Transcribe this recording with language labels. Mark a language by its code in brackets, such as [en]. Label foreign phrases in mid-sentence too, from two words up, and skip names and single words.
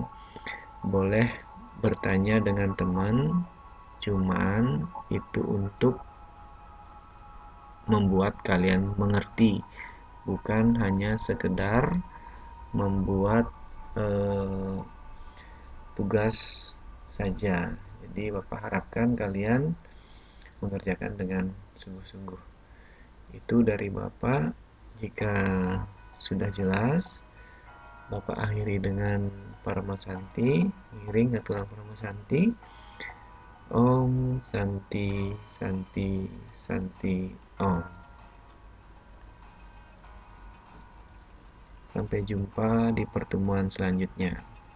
[id] Boleh bertanya dengan teman, cuman itu untuk membuat kalian mengerti, bukan hanya sekedar membuat tugas saja. Jadi Bapak harapkan kalian mengerjakan dengan sungguh-sungguh. Itu dari Bapak. Jika sudah jelas, Bapak akhiri dengan Parama Santi, [ban] ngiring aturan [id] Parama Santi. [sa] Om Santi Santi Santi Om. [id] Sampai jumpa di pertemuan selanjutnya.